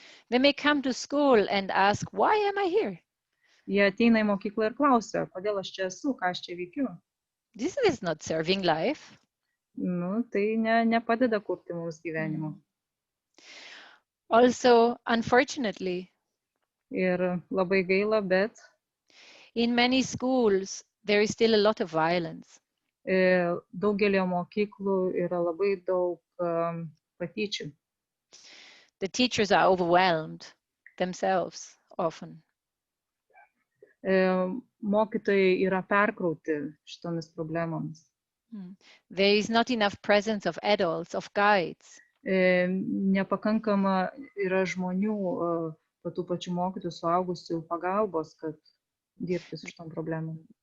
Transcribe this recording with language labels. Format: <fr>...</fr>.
<en>They may come to school and ask, why am I here?</en> <lt>Jie ateina į mokyklą ir klausia, kodėl aš čia esu, ką aš čia veikiu.</lt> <en>This is not serving life.</en> <lt>Tai nepadeda kurti mums gyvenimo.</lt> <en>Also, unfortunately,</en> <lt>ir labai gaila, bet</lt> <en>in many schools there is still a lot of violence.</en> <lt>Daugelio mokyklų yra labai daug patyčių.</lt> <en>The teachers are overwhelmed themselves often.</en> <lt>Mokytojai yra perkrauti šitomis problemomis.</lt> <en>There is not enough presence of adults, of guides.</en> <lt>Nepakankama yra žmonių, tų pačių mokytojų, suaugusių pagalbos, kad dirbti su šitom problemom.</lt>